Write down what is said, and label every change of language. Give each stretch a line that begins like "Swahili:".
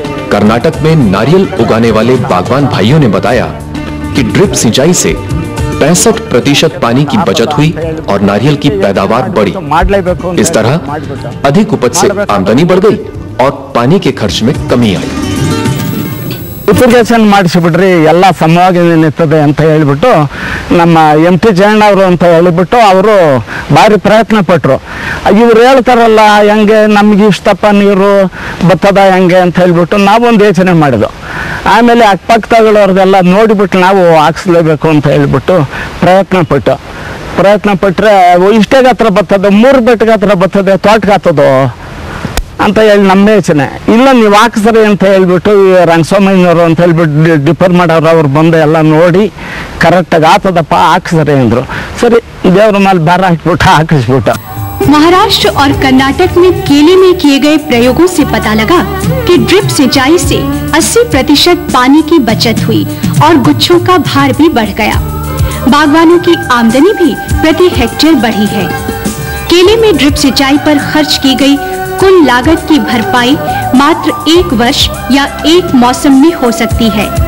Hindi: कर्नाटक में नारियल उगाने वाले बागवान भाइयों ने बताया कि ड्रिप सिंचाई से 65% पानी की बचत हुई और नारियल की पैदावार बढ़ी। इस तरह अधिक उपज से आमदनी बढ़ गई और पानी के खर्च में कमी आई।
Kannada: ಇರಿಗೇಷನ್ ಮಾಡಿಸಿಬಿಟ್ರಿ ಎಲ್ಲ ಸಮವಾಗಿ ನಿಂತದೆ ಅಂತ ಹೇಳಿಬಿಟ್ಟು ನಮ್ಮ MT ಜಯಣ್ಣ ಅವರು ಅಂತ ಹೇಳಿಬಿಟ್ಟು ಅವರು ಭಾರಿ ಪ್ರಯತ್ನ ಪಟ್ಟರು. ಇವರು ಹೇಳ್ತಾರಲ್ಲ ಹೆಂಗೆ ನಮಗೆ ಇಷ್ಟಪ್ಪ ನೀರು ಬತ್ತದ ಹೆಂಗೆ ಅಂತ ಹೇಳಿಬಿಟ್ಟು ನಾವೊಂದು ಯೋಚನೆ ಮಾಡಿದ್ವು. ಆಮೇಲೆ ಅಕ್ಕಪಕ್ಕದವ್ರದ್ದೆಲ್ಲ ನೋಡಿಬಿಟ್ಟು ನಾವು ಹಾಕ್ಸ್ಲೇಬೇಕು ಅಂತ ಹೇಳಿಬಿಟ್ಟು ಪ್ರಯತ್ನ ಪಟ್ಟರೆ ಇಷ್ಟೇ ಹತ್ರ ಬರ್ತದೆ, 3 ಬೆಟ್ಟಗೆ ಹತ್ರ ಬರ್ತದೆ, ತೋಟಕ್ಕೆ ಹತ್ತದು ಅಂತ ಹೇಳಿ ನಮ್ಮ ಯೋಚನೆ. ಇಲ್ಲ ನೀವು ಹಾಕ್ಸ್ರಿ ಅಂತ ಹೇಳ್ಬಿಟ್ಟು ರಂಗಸ್ವಾಮಿನವರು ಅಂತ ಹೇಳ್ಬಿಟ್ಟು ಡಿಫರ್ ಮಾಡೋರು ಅವ್ರು ಬಂದು ಎಲ್ಲ ನೋಡಿ ಕರೆಕ್ಟಾಗಿ ಆತದಪ್ಪ ಹಾಕ್ಸ್ರಿ ಅಂದರು. ಸರಿ ದೇವ್ರ ಮೇಲೆ ಭಾರ ಹಾಕ್ಬಿಟ್ಟು ಹಾಕಿಸ್ಬಿಟ್ಟು.
Hindi: महाराष्ट्र और कर्नाटक में केले में किए गए प्रयोगों से पता लगा कि ड्रिप सिंचाई से 80% पानी की बचत हुई और गुच्छों का भार भी बढ़ गया। बागवानों की आमदनी भी प्रति हेक्टेयर बढ़ी है। केले में ड्रिप सिंचाई पर खर्च की गई कुल लागत की भरपाई मात्र 1 वर्ष या 1 मौसम में हो सकती है।